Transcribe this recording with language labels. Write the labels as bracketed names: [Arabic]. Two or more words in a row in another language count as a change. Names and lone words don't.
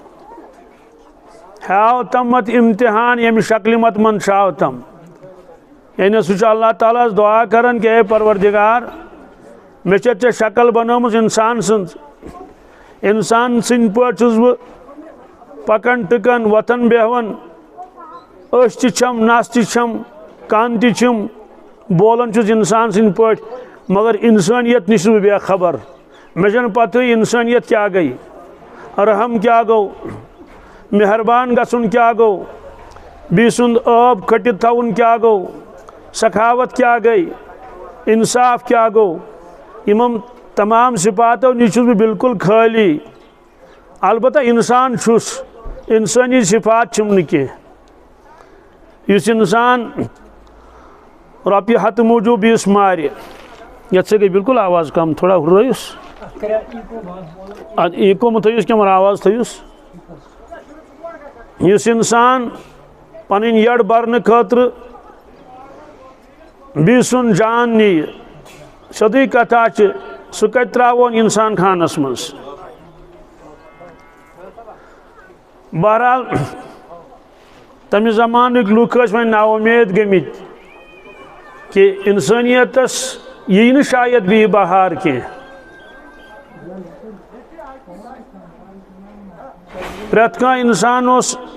[Kashmiri] ہاو تمت امتحان یم شکل مت منشاو تم یعنی سہ اللہ تعالیٰ دعا کران کہ اے پروردگار مے ژے شکل بنومژ انسان سند انسان سند پٲٹھۍ چھُس بہٕ پکان ٹکان وتھان بیہوان أچھ تہِ چھم نس تہِ چھم کان تہِ چھم بولان چھُس انسان سند پٲٹھۍ مگر انسانیت نش بہٕ بے خبر مے چھنہٕ پتہٕے انسانیت کیا گئی رحم کیا گو مہربان گژھُن کیا گو بی سُنٛد ٲب کھٔٹِتھ تھاوُن کیا گو سخاوت کیا گئی انصاف کیا گو یمن تمام صفاتو نش چھُس بہٕ بالکل خالی البتہ انسان چھُس انسانی صفات چھم نہٕ کینٛہہ یُس انسان رۄپیہِ ہتہٕ موٗجوٗب یُس مارِ یتھ سے گئی بالکل آواز کم تھوڑا ہُررٲیُس ایٖکو مہ تھٲیُس کینٛہہ مگر آواز تھٲیُس یُس انسان پنٕنۍ یٔڈ برنہٕ خٲطرٕ بیٚیہِ سُنٛد جان نِیہِ سیٚودُے کتھا چھِ سُہ کتہِ ترٛاوون انسان خانس منٛز بہرحال تمہِ زمانٕکۍ لُکھ ٲسۍ وۄنۍ نا اُمید گٔمٕتۍ کہ انسانیتس یی نہٕ شاید بیٚیہِ بہار کینٛہہ پرٛٮ۪تھ کانٛہہ انسان اوس